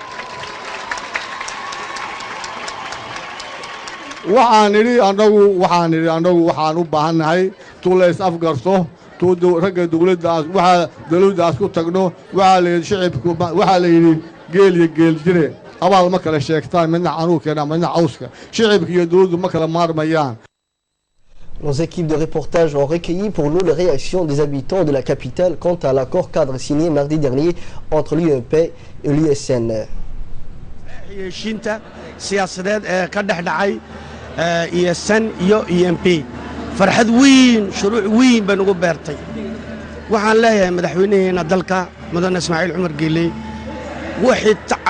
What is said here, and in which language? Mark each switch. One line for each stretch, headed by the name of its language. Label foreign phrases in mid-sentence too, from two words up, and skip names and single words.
Somali: waxaan idhi annagu waxaan u baahannahay tuulays afgarto ragga dowladdaas waxaa dowladdaas ku tagno waxaa la yidhi shicibku waxaa la yidhi geel iyo geel jire abaal ma kala sheegtaan midna canuurkeena midna cawska shicibka iyo dowladdu ma kala maarmayaan.
French: Nos équipes de reportage ont recueilli pour nous les réactions des habitants de la capitale quant à l'accord cadre signé mardi dernier entre l'UMP et l'USN.
Somali: ESN iyo EMP farxad weyn shuruuc weyn baan ugu beertay waxaan leeyahay madaxweynaheena dalka mudane Ismaaciil Cumar Geeley wixii tacab